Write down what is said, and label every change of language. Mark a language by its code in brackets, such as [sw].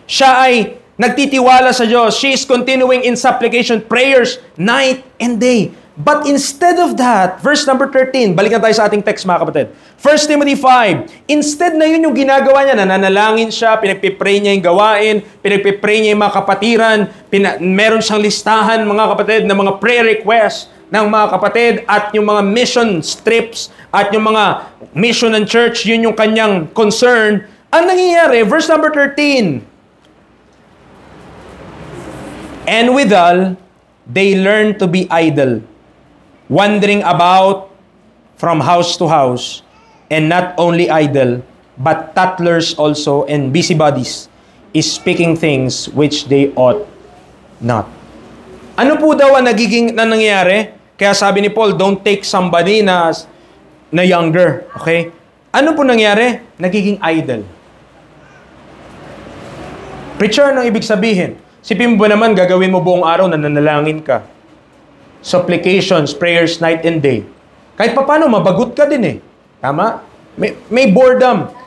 [tl] Siya ay nagtitiwala sa Diyos. [en] She is continuing in supplication, prayers, night and day. But instead of that, verse number 13, [tl] balikan tayo sa ating text mga kapatid. 1 Timothy 5, instead na yun yung ginagawa niya, nananalangin siya, pinagpipray niya yung gawain, pinagpipray niya yung mga kapatiran, meron siyang listahan mga kapatid ng mga prayer requests ng mga kapatid at yung mga mission trips at yung mga mission ng church, yun yung kanyang concern. Ang nangyayari, [en] verse number 13, and withal, they learn to be idle, wandering about from house to house, and not only idle, but tattlers also and busybodies, is speaking things which they ought not. [tl] Ano po daw ang nangyayari? Kaya sabi ni Paul, [en] don't take somebody [tl] na younger. Okay? Ano po nangyari? Nagiging idle. Preacher, anong ibig sabihin? Sipin mo ba naman, gagawin mo buong araw na nanalangin ka? [en] Supplications, prayers, night and day. [tl] Kahit paano, mabagot ka din eh. Tama? May boredom.